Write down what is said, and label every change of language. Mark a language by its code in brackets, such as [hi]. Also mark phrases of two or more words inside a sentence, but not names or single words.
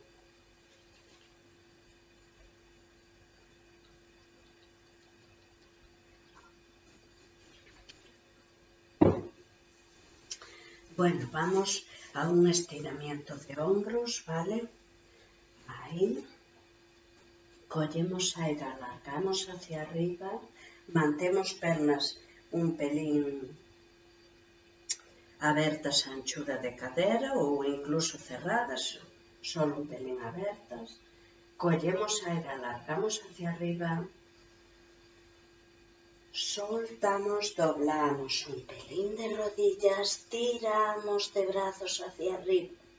[es] Bueno, vamos a un estiramiento de hombros, ¿vale? Ahí. [gl] Collemos aire, alargamos [es] hacia arriba, [gl] mantemos pernas un pelín abertas a anchura de cadera ou incluso cerradas, solo un pelín abertas. [es] Collemos aire, alargamos hacia arriba, soltamos, doblamos un pelín de rodillas, tiramos de brazos hacia arriba.